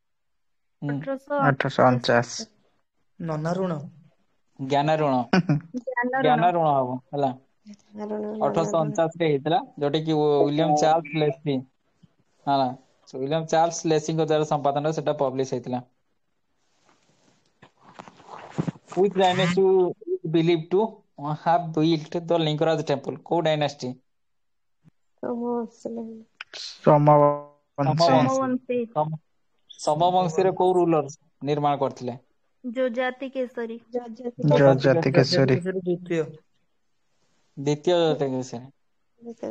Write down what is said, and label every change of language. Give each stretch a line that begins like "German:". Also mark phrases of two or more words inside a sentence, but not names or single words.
Odia: 1849 ନନା ଋଣ ଜ୍ଞାନ ଋଣ, ଜ୍ଞାନ ଋଣ ହବ ହେଲା। 1849 ରେ ହେଇଥିଲା, ଯୋଉଟା କି ୱିଲିୟମ ଚାର୍ଲସ ଲେସ୍ଲି, ହେଲା, ୱିଲିୟମ ଚାର୍ଲସ ଲେସିଙ୍କ ଦ୍ୱାରା ସମ୍ପାଦନ ସେଟା ପବ୍ଲିଶ ହେଇଥିଲା।
English: Which dynasty is believed to have built the Lingaraj temple?
Odia: କୋଉ ଡାଇନାଷ୍ଟି? ସମବଂଶୀ ସମବଂଶୀରେ କୋଉ ରୁଲର ନିର୍ମାଣ କରିଥିଲେ? ଯୋଜାତି କେଶରୀ ଯଜାତି କେଶରୀ। ଦ୍ୱିତୀୟ ଦ୍ୱିତୀୟ ଯଜାତି କେଶରୀ।